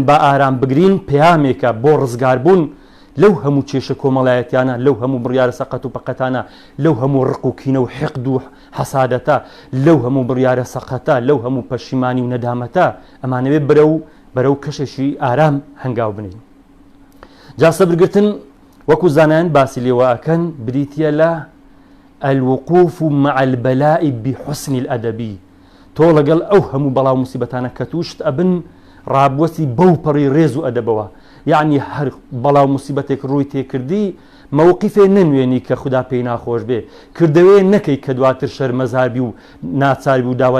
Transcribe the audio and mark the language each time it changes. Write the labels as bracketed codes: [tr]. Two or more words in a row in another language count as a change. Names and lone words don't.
[ckb] بە ئارام بگرین پەیامێکە بۆ ڕزگاربوون لەو هەموو کێشە کۆمەڵایەتیانە لەو هەموو بڕیارە سەقەت و پەقەتانە لەو هەموو ڕق و کینە و حقد و حەسادەتە لەو هەموو بڕیارە سەقەتە لەو هەموو پەشیمانی و نەدامەتە ئەمانەوێت بەرەو کەشێکی ئارام هەنگاو بنین جا سەبرگرتن وەکو زانایان باسی لێوە ئەکەن بریتیە لە [ar] الوقوف مع البلاء بحسن الأدب [ckb] تۆ لەگەڵ ئەو هەموو بەڵاو موسیبەتانە کە تووشت ئەبن ڕابوەسی بەو پەڕی ڕێز و ئەدەبەوە یعنی هەر بەڵاو موسیبەتێک ڕووی تێکردی مووقیفێ نەنوێنی کە خوددا پێی ناخۆش بێ کردەوەی نەکەی کە دواتر شەرمەزاربی و ناچاربی و داوای